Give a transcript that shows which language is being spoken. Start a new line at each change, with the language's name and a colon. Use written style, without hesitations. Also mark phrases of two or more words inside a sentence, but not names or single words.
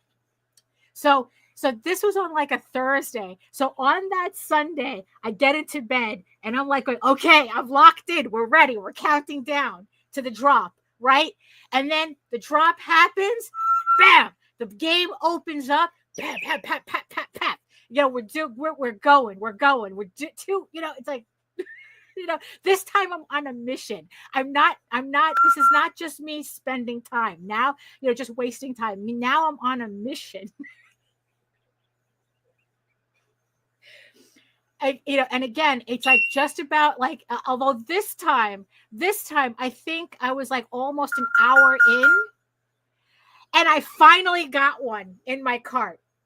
English: So this was on like a Thursday. So on that Sunday, I get into bed and I'm like, okay, I'm locked in. We're ready. We're counting down to the drop, right? And then the drop happens. Bam! The game opens up. Bam, pap, pap, pap, pap, pap. We're going. It's like, this time I'm on a mission. I'm not, this is not just me spending time now, just wasting time. Now I'm on a mission. And again, it's like just about like, although this time, I think I was like almost an hour in, and I finally got one in my cart.